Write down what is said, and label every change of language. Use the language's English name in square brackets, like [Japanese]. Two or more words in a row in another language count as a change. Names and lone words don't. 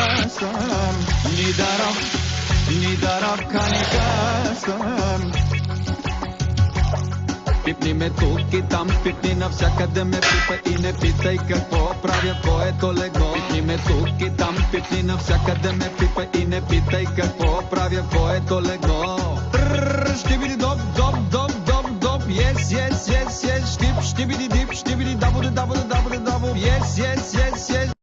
[Bulgarian] късам, ни дарабка, ни късам. Пипни ме тук и там, пипни навсякъде ме пипа и не питай какво правя твоето легло. Пипни ме тук и там, пипни навсякъде ме пипа и не питай какво правя твоето легло. Щибиди доп, доп, доп, доп, доп, [English] yes, yes, yes, yes, щибиди дип, щибиди дабо, дабо, дабо, дабо, yes, yes, yes, yes.